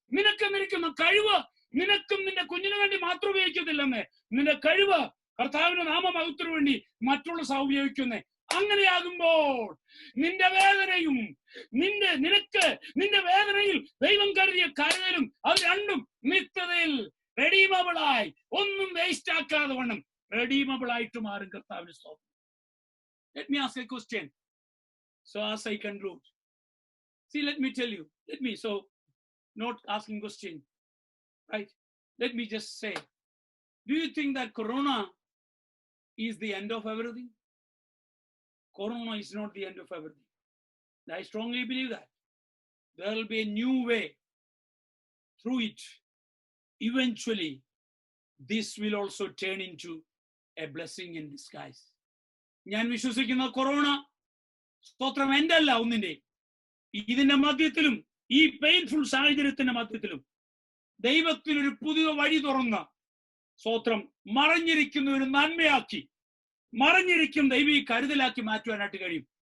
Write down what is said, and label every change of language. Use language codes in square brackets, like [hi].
[ml] നിനക്കെന്നിരിക്കുന്ന കഴിവ് നിനക്കും നിന്റെ കുഞ്ഞിനു വേണ്ടി മാത്രം ഉപയോഗിക്കത്തില്ലെന്നേ, നിന്റെ കഴിവ് കർത്താവിന്റെ നാമമഹത്വത്തിനു വേണ്ടി മറ്റുള്ള ഉപയോഗിക്കുന്നേ. അങ്ങനെയാകുമ്പോൾ നിന്റെ വേദനയും നിന്റെ വേദനയിൽ ദൈവം കരുതിയ കരുതലും അത് രണ്ടും നിത്യതയിൽ റെഡീമബിളായി, ഒന്നും വേസ്റ്റ് ആക്കാതെ വണ്ണം റെഡീമബിൾ ആയിട്ട് മാറും. കർത്താവിന്റെ സ്തോത്രം. [en] Let me ask a question. So as I conclude, see, let me tell you, not asking question, right? Let me just say, do you think that Corona is the end of everything? Corona is not the end of everything. I strongly believe that there will be a new way through it. Eventually, this will also turn into a blessing in disguise. [ml] ഞാൻ വിശ്വസിക്കുന്ന corona സ്തോത്രം എൻ്റെ അല്ല, ഒന്നിന്റെ. ഇതിന്റെ മധ്യത്തിലും ഈ painful സാഹചര്യത്തിന്റെ മധ്യത്തിലും ദൈവത്തിനൊരു പുതിയ വഴി തുറന്ന സ്തോത്രം മറഞ്ഞിരിക്കുന്ന ഒരു നന്മയാക്കി, മറഞ്ഞിരിക്കും ദൈവീ കരുതലാക്കി മാറ്റുവാനായിട്ട് കഴിയും.